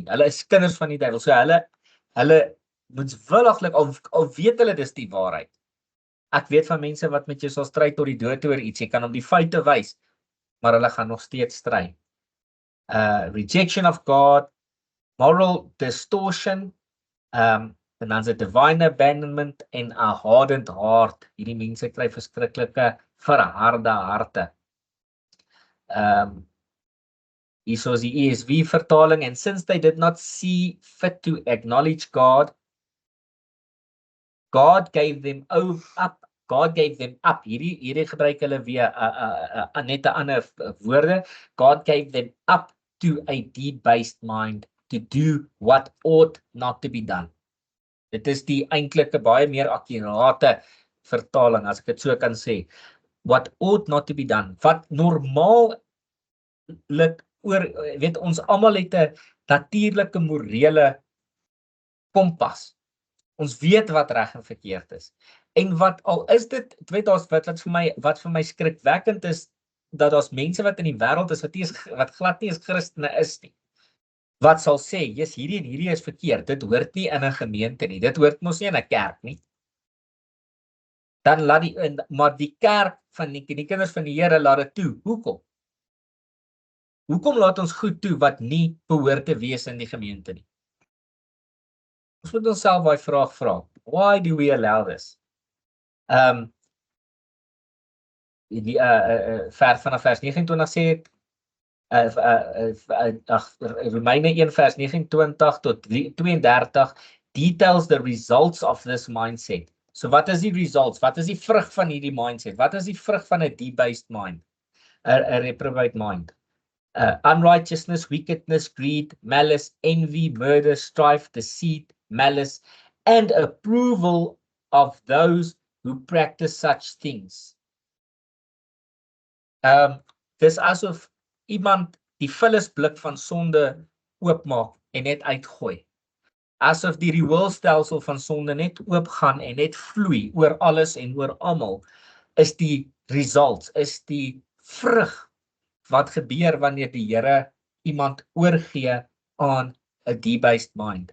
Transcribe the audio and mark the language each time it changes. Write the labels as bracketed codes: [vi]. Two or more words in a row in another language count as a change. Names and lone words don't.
[af] Hulle is kinders van die duiwel. So hulle moedswilliglik, al weet hulle dis die waarheid. Ek weet van mense wat met jou sal stry tot die dood oor iets. Jy kan hom die feite wys, maar hulle gaan nog steeds stry. [en] Rejection of God, moral distortion, [af] en dan is dit [en] divine abandonment en a hardened heart. [af] Hierdie mense kry verskriklike verharde harte. Hier is die ESV vertaling, [en] and since they did not see fit to acknowledge God gave them up. God gave them up. [af] Hierdie gebruik hulle weer net 'n ander woorde. [en] God gave them up to a debased mind to do what ought not to be done. [af] Dit is die eintlike baie meer akkurate vertaling, as ek dit so kan sê. [en] What ought not to be done. [af] Wat normaal weet ons almal het 'n natuurlike morele kompas. Ons weet wat reg en verkeerd is. En wat al is dit, weet daar's wat vir my skrikwekkend is, dat daar's mense wat in die wêreld is wat glad nie eens Christene is nie. Wat sal sê, yes, hierdie en hierdie is verkeerd, dit hoort nie in 'n gemeente nie, dit hoort mos nie in 'n kerk nie. Dan maar die kerk van die kinders van die Here laat dit toe. Hoekom? Hoekom laat ons goed toe wat nie behoort te wees in die gemeente nie? Ons moet onsself daai vraag vra. [en] Why do we allow this? [af] Vanaf vers 29 sê Romeine 1 vers 29 tot 32 [en] details the results of this mindset. [af] So wat is die results? Wat is die vrug van hierdie mindset? Wat is die vrug van 'n [en] debased mind? [af] 'n [en] reprobate mind? Unrighteousness, wickedness, greed, malice, envy, murder, strife, deceit, malice, and approval of those who practice such things. [af] Dis asof iemand die vullisblik van sonde oopmaak en net uitgooi. Asof die rioolstelsel van sonde net oopgaan en net vloei oor alles en oor almal, is die results, is die vrug wat gebeur wanneer die Here iemand oorgee aan 'n [en] debased mind.